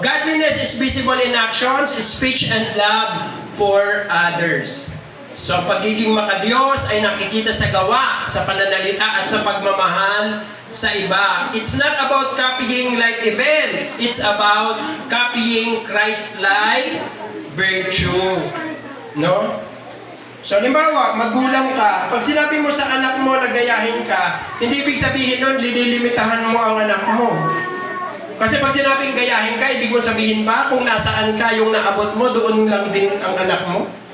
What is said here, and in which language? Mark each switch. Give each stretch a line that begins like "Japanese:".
English: Godliness is visible in actions, speech, and love for others.
Filipino: So, pagiging makadiyos ay nakikita sa gawa, sa pananalita, at sa pagmamahal sa iba.
English: It's not about copying like events. It's about copying Christ-like virtue.
Filipino: No? So, halimbawa, magulang ka. Pag sinabi mo sa anak mo na gayahin ka, hindi ibig sabihin nun, lililimitahan mo ang anak mo. Kasi pag sinabing gayahin ka, ibig mo sabihin ba, kung nasaan ka yung naabot mo, doon lang din ang anak mo?